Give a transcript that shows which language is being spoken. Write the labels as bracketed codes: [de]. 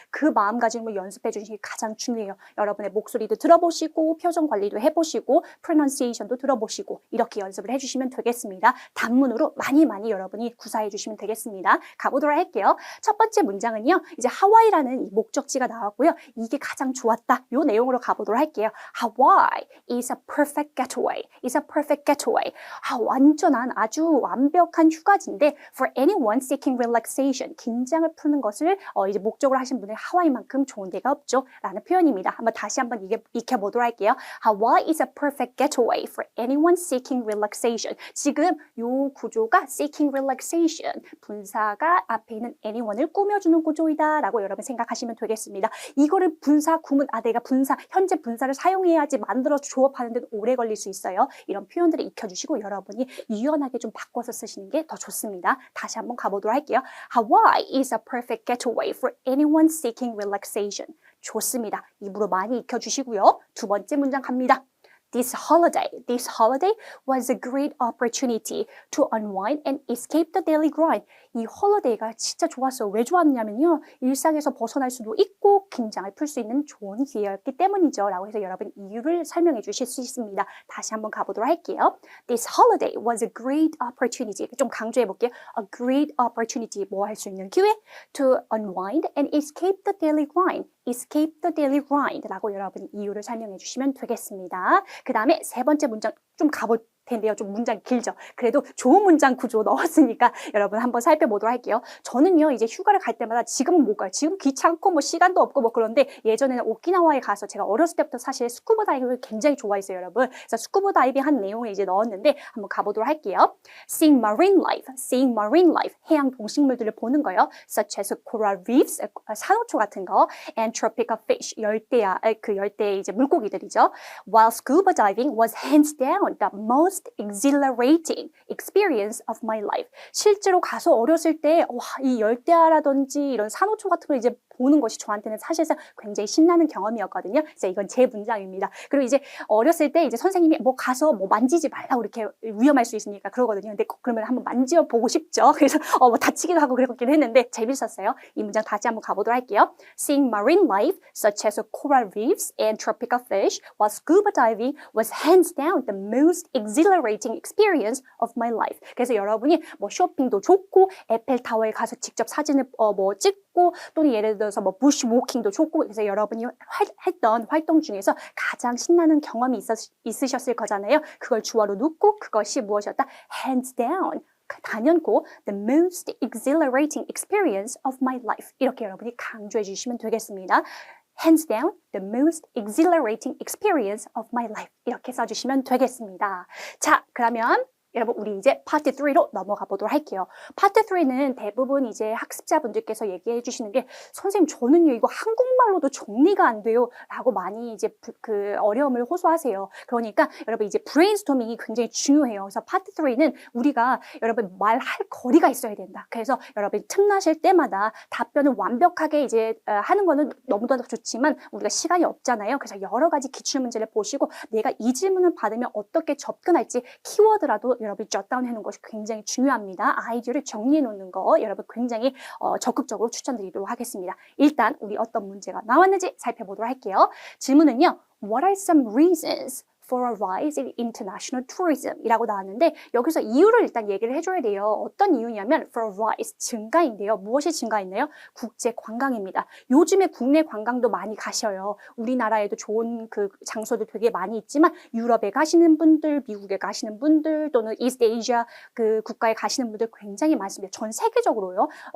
[ko] 그 마음가짐으로 연습해 주시는 게 가장 중요해요. 여러분의 목소리도 들어보시고 표정 관리도 해보시고 프로넌시에이션도 들어보시고 이렇게 연습을 해주시면 되겠습니다. 단문으로 많이 여러분이 구사해 주시면 되겠습니다. 가보도록 할게요. 첫 번째 문장은요. 이제 하와이라는 이 목적지가 나왔고요. 이게 가장 좋았다. 요 내용으로 가보도록 할게요. [en] Hawaii is a perfect getaway. is a perfect getaway. [ko] 완전한 아주 완벽한 휴가지인데 [en] for anyone seeking relaxation. [ko] 긴장을 푸는 것을 이제 목적으로 하신 분의 하와이만큼 좋은 데가 없죠. 라는 표현입니다. 다시 한번 익혀보도록 할게요. [en] Hawaii is a perfect getaway for anyone seeking relaxation. [ko] 지금 요 구조가 [en] seeking relaxation. [ko] 분사가 앞에 있는 anyone을 꾸며주는 구조이다 라고 여러분 생각하시면 되겠습니다. 이거를 분사, 구문, 내가 분사, 현재 분사를 사용해야지 만들어 조업하는 데도 오래 걸릴 수 있어요. 이런 표현들을 익혀주시고 여러분이 유연하게 좀 바꿔서 쓰시는 게 더 좋습니다. 다시 한번 가보도록 할게요. [en] Hawaii is a perfect getaway for anyone seeking relaxation. [ko] 좋습니다. 입으로 많이 익혀주시고요. 두 번째 문장 갑니다. [en] This holiday was a great opportunity to unwind and escape the daily grind. [ko] 이 홀리데이가 진짜 좋았어요. 왜 좋았냐면요. 일상에서 벗어날 수도 있고 긴장을 풀 수 있는 좋은 기회였기 때문이죠. 라고 해서 여러분 이유를 설명해 주실 수 있습니다. 다시 한번 가보도록 할게요. [en] This holiday was a great opportunity. [ko] 좀 강조해 볼게요. [en] A great opportunity. [ko] 뭐 할 수 있는 기회? [en] To unwind and escape the daily grind. escape the daily grind [ko] 라고 여러분이 이유를 설명해 주시면 되겠습니다. 그 다음에 세 번째 문장 좀 가볼 텐데요. 좀 문장이 길죠. 그래도 좋은 문장 구조 넣었으니까 여러분 한번 살펴보도록 할게요. 저는요 이제 휴가를 갈 때마다 지금은 못 가요. 지금 귀찮고 뭐 시간도 없고 그런데 예전에는 오키나와에 가서 제가 어렸을 때부터 사실 스쿠버 다이빙을 굉장히 좋아했어요, 여러분. 그래서 스쿠버 다이빙 한 내용을 이제 넣었는데 한번 가보도록 할게요. [en] Seeing marine life, [ko] 해양 동식물들을 보는 거요. [en] Such as coral reefs, [ko] 산호초 같은 거, [en] and tropical fish, [ko] 열대의 이제 물고기들이죠. [en] While scuba diving was hands down the most exhilarating experience of my life. [ko] 실제로 가서 어렸을 때 이 열대야라든지 이런 산호초 같은 걸 이제 보는 것이 저한테는 사실상 굉장히 신나는 경험이었거든요. 그래서 이건 제 문장입니다. 그리고 이제 어렸을 때 이제 선생님이 가서 만지지 말라고 이렇게 위험할 수 있으니까 그러거든요. 근데 그러면 한번 만져 보고 싶죠. 그래서 다치기도 하고 그랬긴 했는데 재밌었어요. 이 문장 다시 한번 가보도록 할게요. [en] Seeing marine life such as coral reefs and tropical fish while scuba diving was hands down the most exhilarating experience of my life. [ko] 그래서 여러분이 쇼핑도 좋고 에펠타워에 가서 직접 사진을 찍고 또는 예를 들어서 부시 워킹도 좋고 그래서 여러분이 했던 활동 중에서 가장 신나는 경험이 있으셨을 거잖아요. 그걸 주어로 놓고 그것이 무엇이었다? [en] Hands down. [ko] 단연코 [en] the most exhilarating experience of my life. [ko] 이렇게 여러분이 강조해 주시면 되겠습니다. [en] Hands down, the most exhilarating experience of my life. [ko] 이렇게 써주시면 되겠습니다. 자, 그러면 여러분 우리 이제 파트 3로 넘어가 보도록 할게요. 파트 3는 대부분 이제 학습자분들께서 얘기해 주시는 게 선생님 저는요 이거 한국말로도 정리가 안 돼요 라고 많이 이제 그 어려움을 호소하세요. 그러니까 여러분 이제 브레인스토밍이 굉장히 중요해요. 그래서 파트 3는 우리가 여러분 말할 거리가 있어야 된다. 그래서 여러분 틈나실 때마다 답변을 완벽하게 이제 하는 거는 너무나도 좋지만 우리가 시간이 없잖아요. 그래서 여러 가지 기출문제를 보시고 내가 이 질문을 받으면 어떻게 접근할지 키워드라도 여러분이 셧다운 해놓은 것이 굉장히 중요합니다. 아이디어를 정리해 놓는 거 여러분 굉장히 적극적으로 추천드리도록 하겠습니다. 일단 우리 어떤 문제가 나왔는지 살펴보도록 할게요. 질문은요. [en] What are some reasons for a rise in international tourism [ko] 이라고 나왔는데 여기서 이유를 일단 얘기를 해줘야 돼요. 어떤 이유냐면 [en] for a rise, [ko] 증가인데요. 무엇이 증가했나요? 국제 관광입니다. 요즘에 국내 관광도 많이 가셔요. 우리나라에도 좋은 그 장소도 되게 많이 있지만 유럽에 가시는 분들, 미국에 가시는 분들 또는 이스트 아시아 그 국가에 가시는 분들 굉장히 많습니다. 전 세계적으로요.